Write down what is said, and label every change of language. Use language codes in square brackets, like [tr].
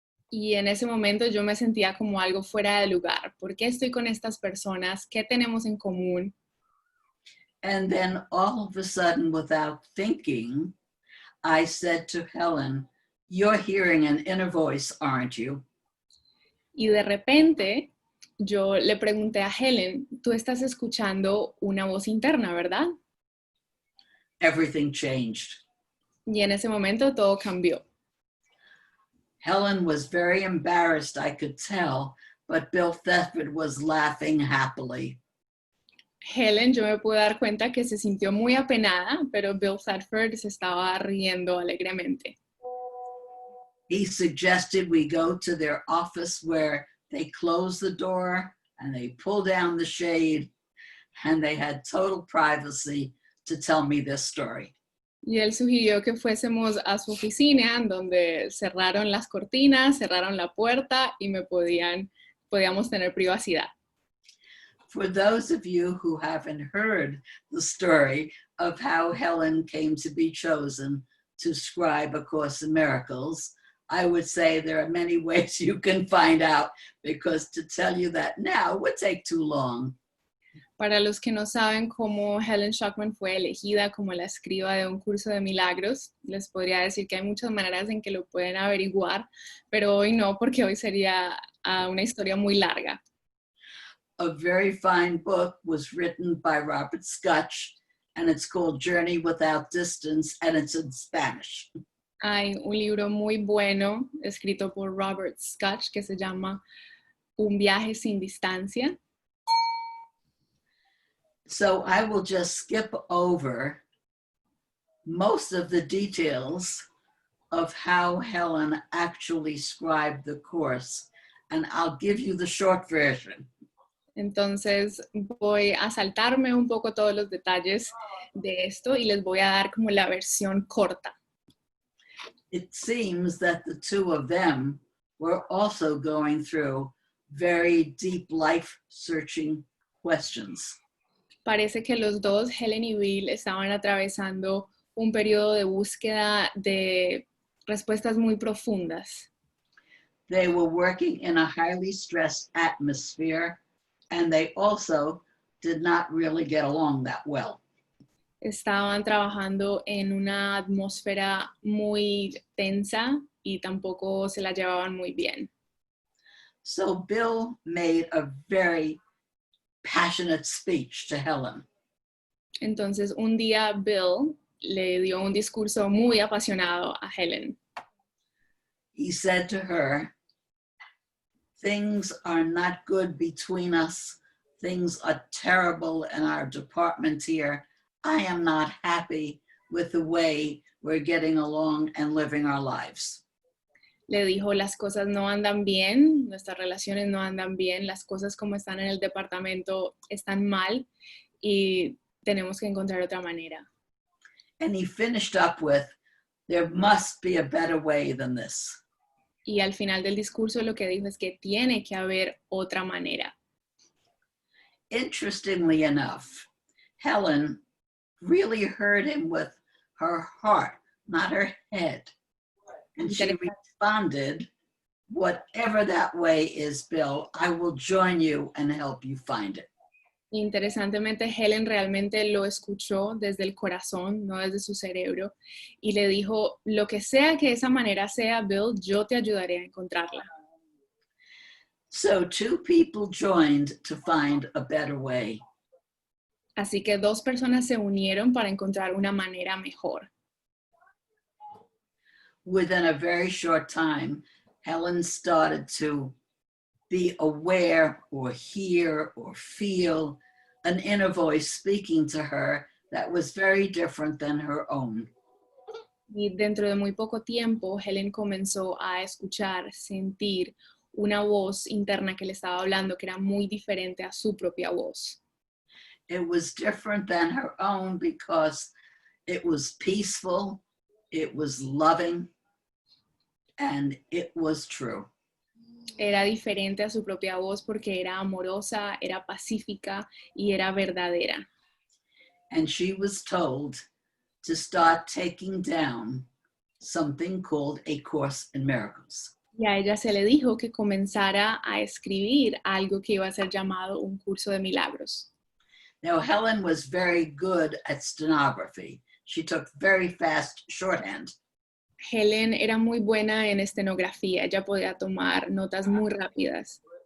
[es] Y en ese momento yo me sentía como algo fuera de lugar. ¿Por qué estoy con estas personas? ¿Qué tenemos en común? [en] And then all of a sudden, without thinking, I said to Helen, "You're hearing an inner voice, aren't you?" [es] Y de repente yo le pregunté a Helen, tú estás escuchando una voz interna, ¿verdad? [en] Everything changed. [es] Y en ese momento todo cambió. [en] Helen was very embarrassed, I could tell, but Bill Thetford was laughing happily. [es] Helen, yo me pude dar cuenta que se sintió muy apenada, pero Bill Thetford se estaba riendo alegremente. [en] He suggested we go to their office where they closed the door and they pulled down the shade and they had total privacy to tell me this story. [es] Y él sugirió que fuésemos a su oficina, donde cerraron las cortinas, cerraron la puerta y podíamos tener privacidad. [en] For those of you who haven't heard the story of how Helen came to be chosen to scribe A Course in Miracles, I would say there are many ways you can find out, because to tell you that now would take too long. [es] Para los que no saben cómo Helen Schucman fue elegida como la escriba de Un Curso de Milagros, les podría decir que hay muchas maneras en que lo pueden averiguar, pero hoy no, porque hoy sería una historia muy larga. [en] A very fine book was written by Robert SKUTCH, and it's called Journey Without Distance, and it's in Spanish. [es] Hay un libro muy bueno escrito por Robert SKUTCH que se llama Un viaje sin distancia. [en] So I will just skip over most of the details of how Helen actually scribed the course, and I'll give you the short version. [es] Entonces voy a saltarme un poco todos los detalles de esto y les voy a dar como la versión corta. [en] It seems that the two of them were also going through very deep life-searching questions. [es] Parece que los dos, Helen y Bill, estaban atravesando un periodo de búsqueda de respuestas muy profundas. [en] They were working in a highly stressed atmosphere, and they also did not really get along that well. [es] Estaban trabajando en una atmósfera muy tensa y tampoco se la llevaban muy bien. [en] So Bill made a very passionate speech to Helen. [es] Entonces un día Bill le dio un discurso muy apasionado a Helen. [en] He said to her, "Things are not good between us. Things are terrible in our department here. I am not happy with the way we're getting along and living our lives." [es] Le dijo, las cosas no andan bien, nuestras relaciones no andan bien, las cosas como están en el departamento están mal y tenemos que encontrar otra manera. [en] And he finished up with, "There must be a better way than this." [es] Y al final del discurso lo que dijo es que tiene que haber otra manera. [en] Interestingly enough, Helen really heard him with her heart, not her head. And she responded, "Whatever that way is, Bill, I will join you and help you find it." [es] Interesantemente, Helen realmente lo escuchó desde el corazón, no desde su cerebro, y le dijo, lo que sea que esa manera sea, Bill, yo te ayudaré a encontrarla. [en] So two people joined to find a better way. [es] Así que dos personas se unieron para encontrar una manera mejor. [en] Within a very short time, Helen started to be aware or hear or feel an inner voice speaking to her that was very different than her own. [es] Y dentro de muy poco tiempo, Helen comenzó a escuchar, sentir una voz interna que le estaba hablando que era muy diferente a su propia voz. [en] It was different than her own because it was peaceful, it was loving, and it was true. [es] Era diferente a su propia voz porque era amorosa, era pacífica y era verdadera. [en] And she was told to start taking down something called A Course in Miracles. [es] Y a ella se le dijo que comenzara a escribir algo que iba a ser llamado Un Curso de Milagros. [en] Now, Helen was very good at stenography. She took very fast shorthand. [es] Helen era muy buena en estenografía, ella podía tomar notas muy rápidas,